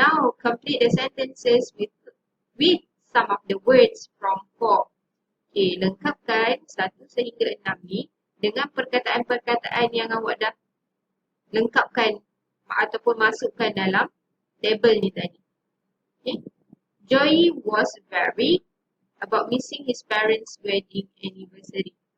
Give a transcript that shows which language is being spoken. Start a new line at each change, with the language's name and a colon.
English: Now, complete the sentences with some of the words from 4.
Malay: Okay, lengkapkan 1 sehingga 6 ni dengan perkataan-perkataan yang awak dah lengkapkan ataupun masukkan dalam table ni tadi. Okay.
English: Joey was worried about missing his parents' wedding anniversary.